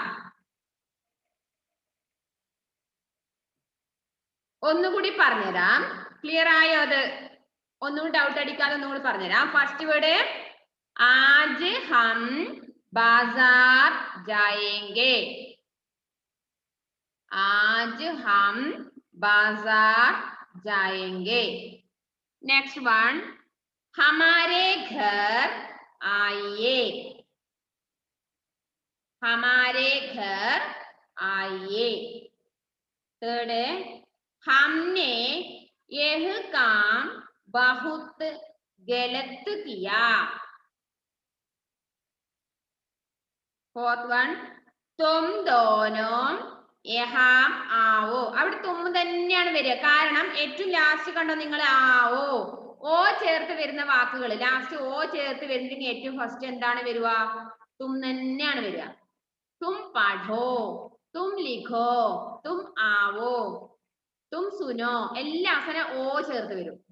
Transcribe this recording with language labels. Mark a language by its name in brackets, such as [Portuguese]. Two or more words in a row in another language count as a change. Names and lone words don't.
[Malayalam] ഒന്നുകൂടി പറഞ്ഞുതരാം. ക്ലിയർ ആയോ? അത് ഒന്നുകൂടി ഡൗട്ട് അടിക്കാതെ ഒന്നുകൂടി പറഞ്ഞുതരാം. [English] first word [Hindi] आज हम बाज़ार जाएंगे. आज हम बाजार जाएंगे. [English] next one [Hindi] हमारे घर आइए. हमारे घर आइए. थर्ड हमने यह काम बहुत गलत किया. [English] fourth one [Hindi] तुम दोनों यहाँ आओ. [Malayalam] അവിടെ തും തന്നെയാണ് വരിക. കാരണം ഏറ്റവും ലാസ്റ്റ് കണ്ടോ നിങ്ങൾ? ആവോ ഓ ചേർത്ത് വരുന്ന വാക്കുകൾ, ലാസ്റ്റ് ഓ ചേർത്ത് വരുന്നതിന് ഏറ്റവും ഫസ്റ്റ് എന്താണ് വരിക? തും തന്നെയാണ് വരിക. [Hindi] तुम पढ़ो, तुम लिखो, तुम आओ, तुम सुनो, എല്ലാ അവസാനം ഓ ചേർത്ത് വരും.